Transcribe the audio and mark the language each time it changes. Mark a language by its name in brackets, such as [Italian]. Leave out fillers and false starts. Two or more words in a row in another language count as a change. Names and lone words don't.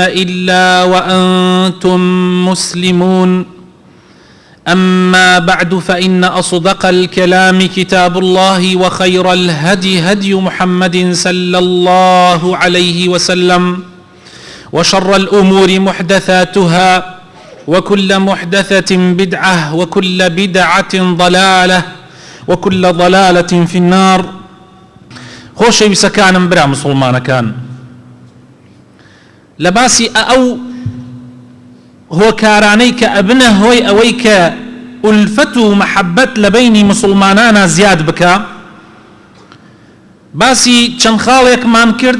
[Arabic] إلا وأنتم مسلمون أما بعد فإن أصدق الكلام كتاب الله وخير الهدي هدي محمد صلى الله عليه وسلم وشر الأمور محدثاتها وكل محدثة بدعة وكل بدعة ضلالة وكل ضلالة في النار. [Central Kurdish] خۆشەوی سەکانم برا مسلمانەکان، لە باسی ئەو هۆکارانەی کە ئەبنە هۆی ئەوەی کە ئولفەت و مەحەبەت لە بەینی مسلمانانە زیاد بکە، باسی چەند خاڵێکمان کرد.